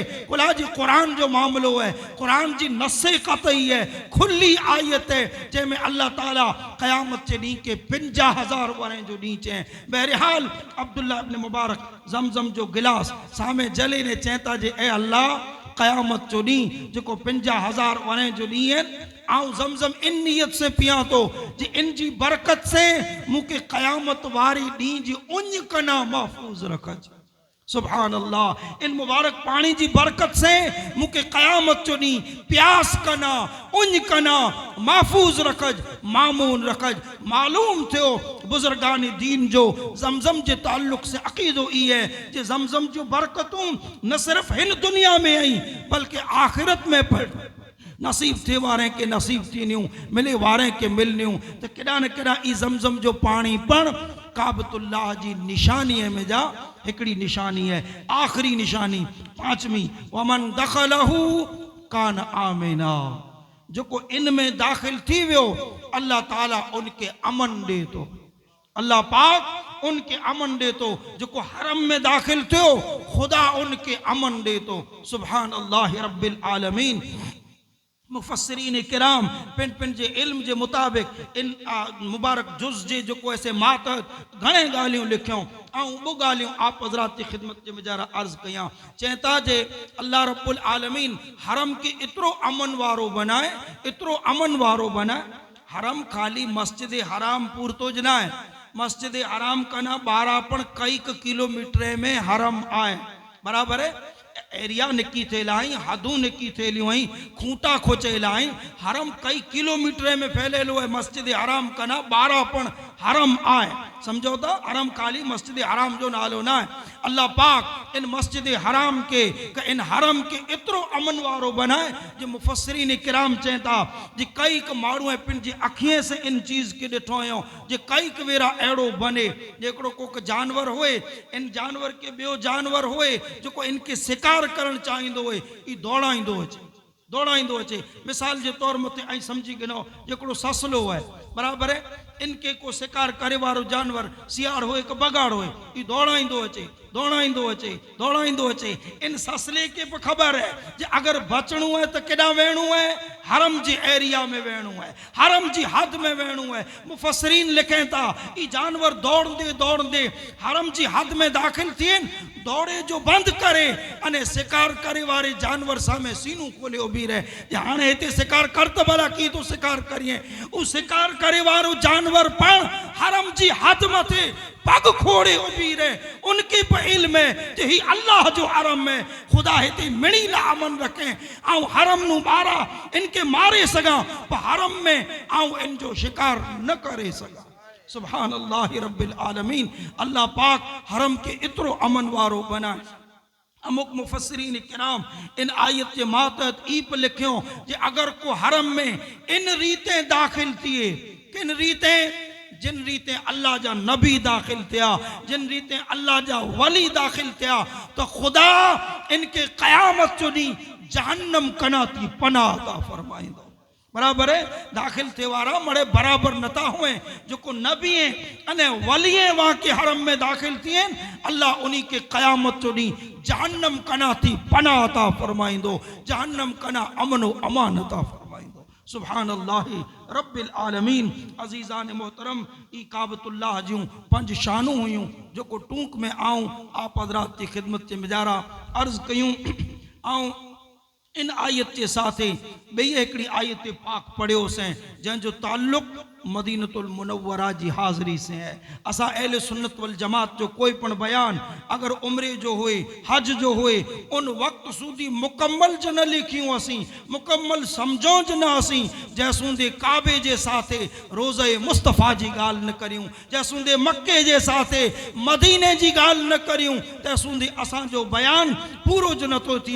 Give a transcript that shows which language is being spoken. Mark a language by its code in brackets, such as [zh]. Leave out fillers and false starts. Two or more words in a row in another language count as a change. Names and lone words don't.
[sd] कुला जी कुरान जो मामलो है, कुरान जी नसे कतई है, खुली आयत है जैमें अल्लाह ताला क़यामत के ॾींहुं के 50,000 वरे जो ॾींहुं चए। बहरहाल अब्दुल्ला इब्न मुबारक ज़मज़म जो गिलास सामे जले ने चेता जे ए अल्लाह क़यामत जो ॾींहुं जेको 50,000 वरे जो ॾींहुं है, आऊं ज़मज़म इन नीयत से पिया तो जे इन जी बरकत से मुके क़यामत वारी ॾींहुं जी उञ कना महफूज रखज। [ar] سبحان الله, [sd] इन मुबारक पानी जी बरकत से मुके क़यामत जो ॾींहुं प्यास कना उञ कना महफूज रखज, मामून रखज। मालूम थियो बुजुर्गानी दीन जो ज़मज़म जे ताल्लुक से अक़ीदो ई है जे ज़मज़म जो बरकतूं न सिर्फ हिन दुनिया में आई बल्कि आखिरत में नसीब थे वारे के नसीब थीनियूं, मिले वारे के मिलनियूं। तो केड़ा न केड़ा ई ज़मज़म जो पानी पण काबतुल्लाह जी निशानी में जा हिकड़ी निशानी है। आखिरी निशानी पांचवी, [ar] ومن دخله كان آمنا, [sd] जो को इनमें दाखिल थी वियो अल्लाह ताला उनके अमन दे तो, अल्लाह पाक उनके अमन दे तो। जो को हरम में दाखिल थियो खुदा उनके अमन दे तो। [ar] سبحان الله رب العالمين. [sd] मुफस्सिरीन किराम पिन पिन जे इल्म जे मुताबिक इन मुबारक जुज़ जे जो को ऐसे मातहत घणे गालियों लिखियों ऐं वो गालियों आप हज़रात की खिदमत जे में जरा अर्ज़ कयां। चेता जे [ar] الله رب العالمين [sd] हरम के इतरो अमन वारो बनाए, इतरो अमन वारो बनाए। हरम खाली मस्जिद हराम पूरतो ज ना है, मस्जिद हराम कना 12 कई किलोमीटर में हरम आए, बराबर है। एरिया निकी थेला आई, हदू निकी थेलियों आई, खूंटा खोचेला आई। हरम कई किलोमीटर में फैलेलो है। मस्जिद हराम कना 12 हरम आए, समझो तो। हरम खाली मस्जिद हराम जो नालो ना है। अल्लाह पाक इन मस्जिद हराम के इन हरम के इतरो अमन वारो बनाए जो मुफस्सिरीन किराम चेता जी कई माण्हू पिन जी अखिए से इन चीज़ के ॾिठो हो जे कई वेरा अहिड़ो बने जेकड़ो कोक जानवर होए, इन जानवर के ॿियो जानवर होए जो को इनके शिकार करण चाहींदो होए, ई दौड़ाईंदो अचे, दौड़ाईंदो अचे। मिसाल के तौर मथे ऐं समझी गिनो जेकड़ो ससलो है, बराबर है। इनके को शिकार करे वारो जानवर सियाड़ होए कि बगाड़ होए, ई दौड़ाईंदो अचे, दौड़ाईंदो अचे, दौड़ाईंदो अचे। इन ससले के भी खबर है जे अगर बचणो है तो केड़ा वेणु है, हरम जी एरिया में वेणु है, हरम जी हद में वेणु है। मुफस्सिरीन लिखें था ई जानवर दौड़ते दौड़ते हरम जी हद में दाखिल थिए, दौड़े जो बंद करे अने शिकार करे वारे जानवर सामे सीनू खोले उभी रहे। हाँ इतने शिकार कर तो भला की तो शिकार करिए, उ शिकार करे वारो जानवर पण हरम जी हद मथे पग खोड़े उभी रहे। उनके पे इल्म है जे ही अल्लाह जो हरम में खुदा हिते मिणी ला अमन रखे आऊं हरम नु मारा इनके मारे सगा पर हरम में आऊं इन जो शिकार न करे सगा। [ar] سبحان الله رب العالمين. [sd] अल्लाह पाक हरम के इतरो अमन वारो बनाए। अमुक मुफस्सिरीन किराम इन आयत के मातहत ईप लिखियो जे अगर को हरम में इन रीते दाखिल थिए, किन रीते, जिन रीते अल्लाह जा नबी दाखिल थिया, जिन रीते अल्लाह जा वली दाखिल थिया, तो खुदा इनके क़यामत जो ॾींहुं जहन्नम कना थी पनाह ता फरमाइंदो। बराबर है। दाखिल थे वारा मरे बराबर नता हुए जो को नबी अने वलिए वहां के हरम में दाखिल थिए, अल्लाह उन्हीं के क़यामत जो ॾींहुं जहन्नम कना थी पनाह ता फरमाइंदो, जहन्नम कना अमनो अमान ता फरमाइंदो। [ar] سبحان الله رب العالمين. [sd] अजीज़ान मोहतरम, ई काबतुल्लाह जूं 5 शानू हुयूं जो को टूक में आऊं आप हज़रात की खिदमत के मिजारा अर्ज कयूं। आऊं इन आयत के साथ बई हिकिड़ी आयत पाक पढ़ियो से जंहिंजो ताल्लुक़ मदीनतुल मुनव्वरा जी हाज़िरी से है। असा अहले सुन्नत वल जमात जो कोई पण बयान अगर उम्रे जो होए हज जो होए उन वक्त सूदी मुकम्मल ज न लिखियूं असी मुकम्मल समझो ज न असी जैसूंदे काबे जे साथे रोज़े मुस्तफ़ा जी गाल न करियूं, जैसूंदे मक्के जे साथे मदीने जी गाल न करियूं, तैसूंदे असा जो बयान पूरो ज नथो थिए।